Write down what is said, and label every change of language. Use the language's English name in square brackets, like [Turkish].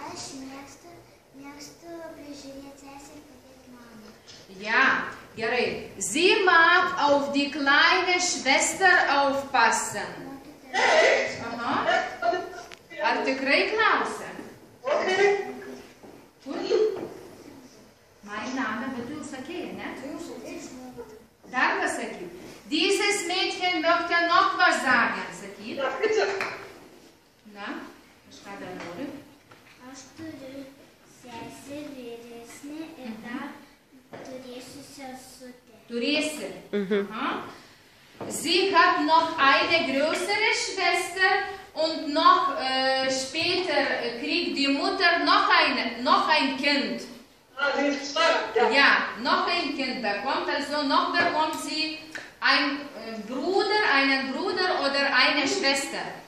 [Lithuanian] Aš mėgstu prižiūrėti sesę ir padėti mamai. Ja, gerai. [German] Sie mag auf die kleine Schwester aufpassen. [Lithuanian] Aha. Ar tikrai klausia? Kur? [German] Mein Name, [Lithuanian] bet tu jau sakėjai, ne? Dar pasakyk. [German] Dieses Mädchen möchte noch was sagen, [Lithuanian] sakyt. [German] Ja, bitte. [Lithuanian] Na, kažką dar nori? Aš turiu sesę vyresnę ir dar turėsiu sesutę. Turėsi. Aha. [German] Sie hat noch eine größere Schwester und noch später kriegt die Mutter noch ein Kind. Ah, sie ist zwei. Ja, noch ein Kind bekommt, also noch bekommt sie einen Bruder oder eine Schwester.